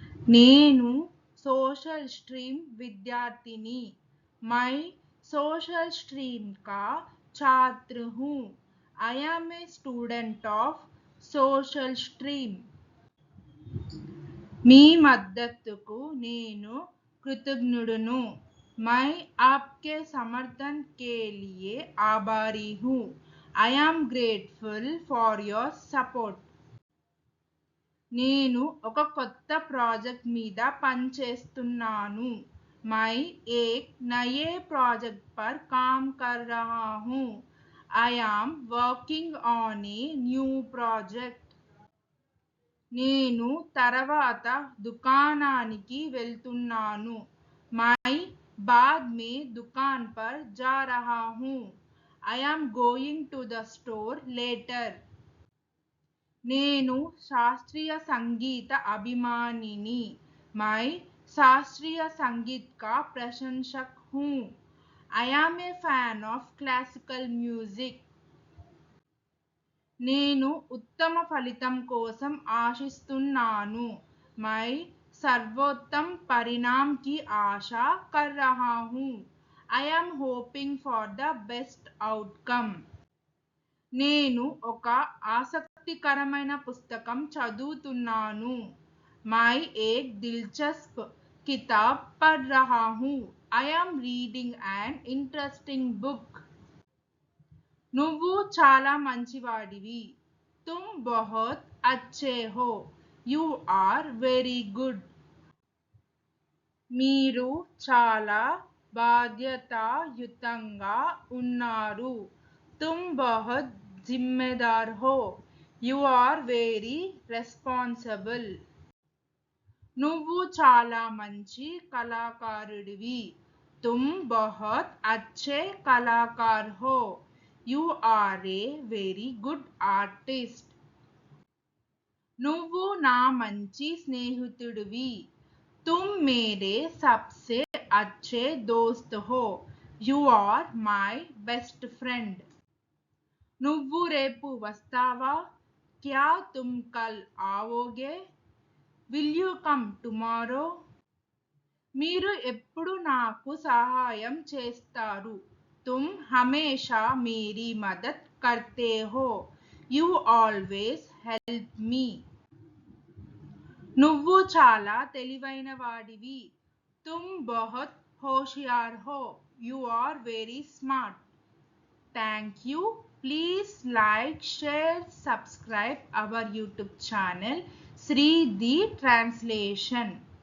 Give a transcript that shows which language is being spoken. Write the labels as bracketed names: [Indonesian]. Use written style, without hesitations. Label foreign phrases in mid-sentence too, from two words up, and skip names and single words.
[Telugu] నేను [English] social stream [Telugu] विद्यार्थिनी। [Hindi] मैं सोशल स्ट्रीम का छात्र हूँ। [English] I am a student of social stream. [Telugu] మీ మద్దతుకు నేను కృతజ్ఞుడును। [Hindi] मैं आपके समर्थन के लिए आभारी हूँ। [English] I am grateful for your support। [Telugu] నేను ఒక కొత్త ప్రాజెక్ట్ మీద పనిచేస్తున్నాను। [Hindi] मैं एक नए प्रोजेक्ट पर काम कर रहा हूँ। [English] I am working on a new project। [Telugu] నేను తర్వాత దుకాణానికి వెళ్తున్నాను। [Hindi] मैं बाद में दुकान पर जा रहा हूँ। [English] I am going to the store later। [Telugu] నేను శాస్త్రీయ సంగీత అభిమానిని। [Hindi] मैं शास्त्रीय संगीत का प्रशंसक हूँ। [English] I am a fan of classical music। [Telugu] నేను ఉత్తమ ఫలితం కోసం ఆశిస్తున్నాను। [Hindi] मैं सर्वोत्तम परिणाम की आशा कर रहा हूँ। [English] I am hoping for the best outcome। [Telugu] నేను ఒక ఆసక్తికరమైన పుస్తకం చదువుతున్నాను। [Hindi] मैं एक दिलचस्प किताब पढ़ रहा हूँ। [English] I am reading an interesting book। [Telugu] నువ్వు చాలా మంచివాడివి। [Hindi] तुम बहुत अच्छे हो। [English] You are very good। [Telugu] మీరు చాలా బాధ్యతాయుతంగా ఉన్నారు। [Hindi] तुम बहुत जिम्मेदार हो। [English] You are very responsible। [Telugu] నువ్వు చాలా మంచి కళాకారుడివి। [Hindi] तुम बहुत अच्छे कलाकार हो। [English] You are a very good artist। [Telugu] నువ్వు నా మంచి స్నేహితుడివి। [Hindi] तुम मेरे सबसे अच्छे दोस्त हो। [English] You are my best friend। [Telugu] నువ్వు రేపు వస్తావా? [Hindi] क्या तुम कल आओगे? [English] Will you come tomorrow? [Telugu] మీరు ఎప్పుడు నాకు సహాయం చేస్తారు। [Hindi] तुम हमेशा मेरी मदद करते हो। [English] You always help me। [Telugu] నువ్వు చాలా తెలివైన వాడివి। [Hindi] तुम बहुत होशियार हो। [English] You are very smart। Thank you। Please like, share, subscribe our YouTube channel Sri the Translation।